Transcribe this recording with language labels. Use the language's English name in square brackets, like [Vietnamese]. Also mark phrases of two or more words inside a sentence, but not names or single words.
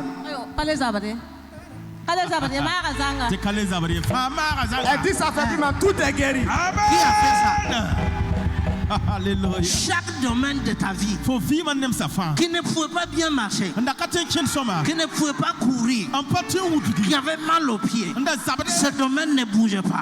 [French] ayo kale zabre ma gazanga c'est kale zabre fama gazanga elle dit ça fait plus mal, tout est guéri. Qui a fait ça? Alléluia. Chaque domaine de ta vie qui ne pouvait pas bien marcher, qui ne pouvait pas courir, qui avait mal aux pieds, ce domaine ne bouge pas.